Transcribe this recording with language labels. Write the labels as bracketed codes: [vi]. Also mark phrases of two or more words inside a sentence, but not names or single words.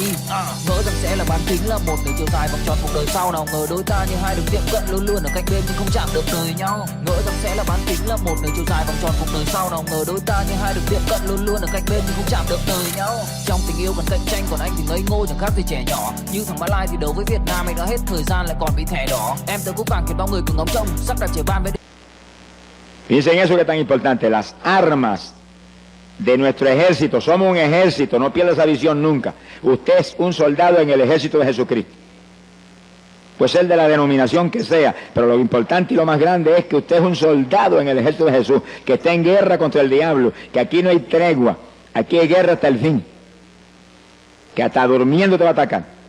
[vi] Ngỡ rằng sẽ là bán kính, là một đường chiều dài vòng tròn cuộc đời sau, nào ngờ đôi ta như hai đường tiệm cận luôn luôn ở cạnh bên nhưng không chạm được đời nhau. Ngỡ rằng sẽ là bán kính, là một đường chiều dài vòng tròn cuộc đời sau, nào ngờ đôi ta như hai đường tiệm cận luôn luôn ở cạnh bên nhưng không chạm được đời nhau. Trong tình yêu cần cạnh tranh, còn anh thì ngây ngô chẳng khác gì trẻ nhỏ. Như thằng Malai thì đấu với Việt Nam, anh đã hết thời gian lại còn bị thẻ đỏ. Em tới cúp vàng khiến bao người cứ ngóng trông, sắp đặt trẻ ban với. [es] Fíjense en eso que es tan importante, las armas de nuestro ejército. Somos un ejército, no pierda esa visión nunca. Usted es un soldado en el ejército de Jesucristo. Puede ser de la denominación que sea, pero lo importante y lo más grande es que usted es un soldado en el ejército de Jesús, que está en guerra contra el diablo, que aquí no hay tregua, aquí hay guerra hasta el fin, que hasta durmiendo te va a atacar.